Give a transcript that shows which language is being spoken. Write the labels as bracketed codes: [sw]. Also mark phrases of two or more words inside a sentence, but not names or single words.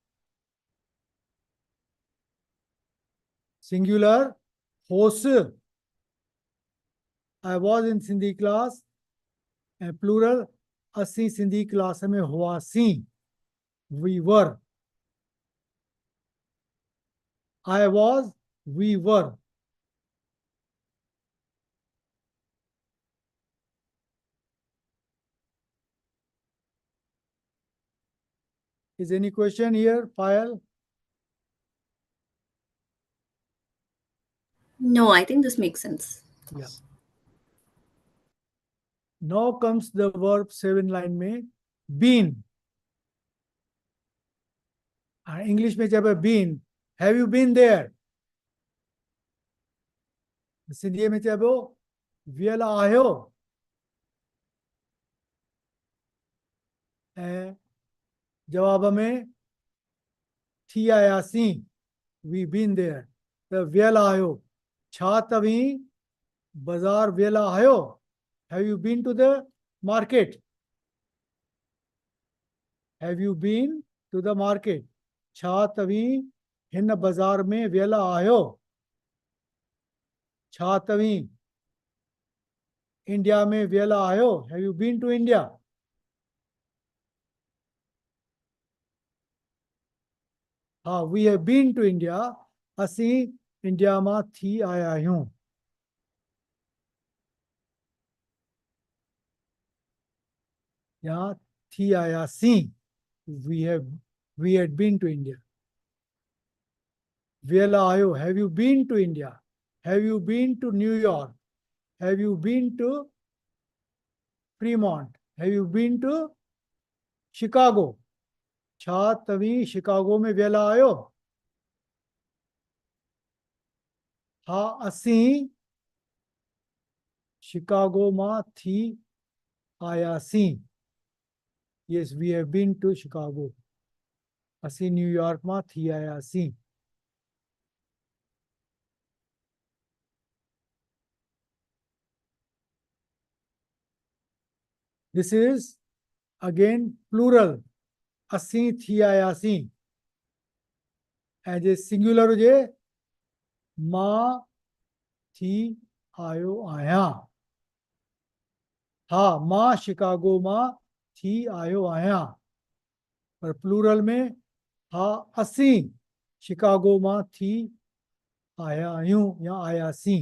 [sd] सिंगुलर, होसि, [en] I was in Sindhi class, [sd] ऐं प्लूरल, असीं सिंधी क्लास में हुआसीं, [en] we were. I was, we were. Is any question here, Payal? No, I think this makes sense. Yeah. Now comes the verb 7 line में been. English [hi] में जब है [en] been, have you been there? [sd] सिंधी में जब हो वियल आयो, ऐं जवाब में थी आयासीं, [en] we been there. [sd] त वियल आयो, छा तव्हीं बाज़ार वियल आयो? [en] Have you been to the market? Have you been to the market? [sd] छा तव्हीं हिन बाज़ार में वियल आहियो? छा तव्हीं इंडिया में वियल आहियो? [en] Have you been to India? हाँ, we have been to India. [sd] असीं इंडिया मां थी आया आहियूं। यहाँ थी आयासीं, [en] we had been to India. [sd] वियल आहियो, [en] have you been to India? Have you been to New York? Have you been to Fremont? Have you been to Chicago? [sd] छा तव्हीं शिकागो में वियल आहियो? हाँ, असीं शिकागो मां थी आयासीं। [en] Yes, we have been to Chicago. [sd] असीं न्यूयॉर्क मां थी आयासीं। [en] This is again plural. [sd] असीं थी आयासीं। ऐं जे सिंगुलर हुजे, मां थी आयो आहियां। हाँ, मां शिकागो मां थी आयो आहियां। पर प्लूरल में हाँ, असीं शिकागो मां थी आया आहियूं या आयासीं।